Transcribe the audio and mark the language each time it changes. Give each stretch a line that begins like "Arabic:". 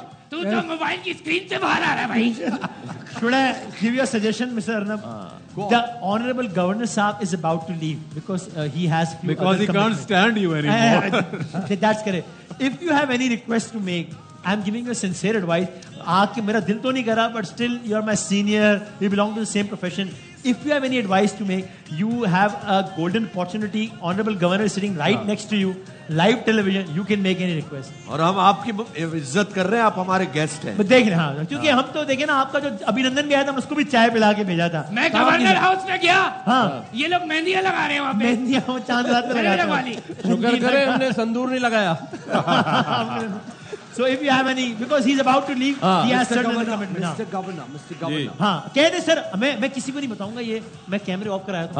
Urdu: تو موبائل کی اسکرین سے باہر آ رہا ہے بھائی.
English: Should I give you a suggestion, Mr. Arnab? The Honorable Governor Saab is about to leave because he has few because he can't stand you anymore. That's correct. If you have any request to make, I'm giving you a sincere advice.
Urdu: آج کے میرا دل تو نہیں کرا,
English: but still you are my senior, we belong to the same profession. If you have any advice to make, you have a golden opportunity. Honorable Governor is sitting right next to you, live television, you can make any request.
Urdu: اور ہم آپ کی عزت کر رہے ہیں, آپ ہمارے گیسٹ ہیں. دیکھ رہے ہیں کیونکہ ہم تو دیکھیں نا, آپ کا جو ابھینندن بھی آیا تھا, ہم اس کو بھی چائے پلا کے بھیجا تھا. میں گورنر ہاؤس میں گیا, ہاں یہ لوگ مہندیاں لگا رہے ہیں وہاں پہ. مہندیاں چاند رات میں لگاتے ہیں. شکر کرے ہم نے سندور نہیں لگایا.
English: So if you have any, because he's about to leave, he has certain commitment. Mr. Governor.
Urdu: ہاں کہہ دیں سر, میں کسی کو نہیں بتاؤں گا, یہ میں کیمرے آف کرایا تھا.